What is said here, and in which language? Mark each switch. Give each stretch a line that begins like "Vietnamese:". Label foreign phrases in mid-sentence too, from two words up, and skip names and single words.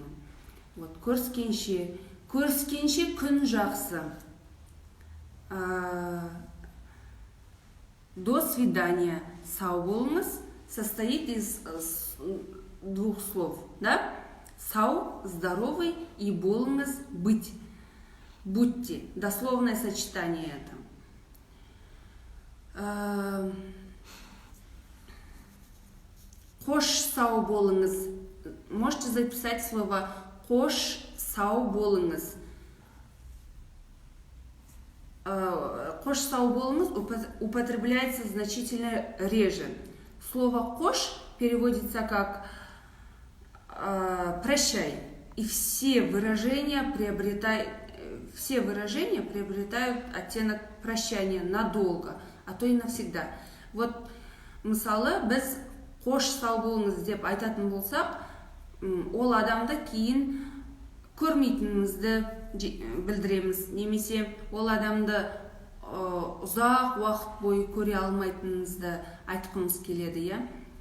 Russian: Вот,
Kazakh: көріскенше күн жақсы.
Russian: До свидания,
Kazakh: сау болыңыз,
Russian: состоит из двух слов, да? Сау, здоровый, и болыңыз, быть. Будьте. Дословное сочетание это.
Kazakh: Қош сау болыңыз.
Russian: Можете записать слово
Kazakh: қош сау болыңыз. Қош сау болыңыз
Russian: употребляется значительно реже. Слово қош переводится как прощай. И все выражения приобретают оттенок прощания надолго, а то и навсегда.
Kazakh: Вот мысалы біз қош сау болыңыз деп айтатын болсақ, ол адамды кейін көрмейтінімізді білдіреміз, немесе ол адамды ұзақ уақыт бойы көре алмайтынымызды айтқымыз келеді, иә.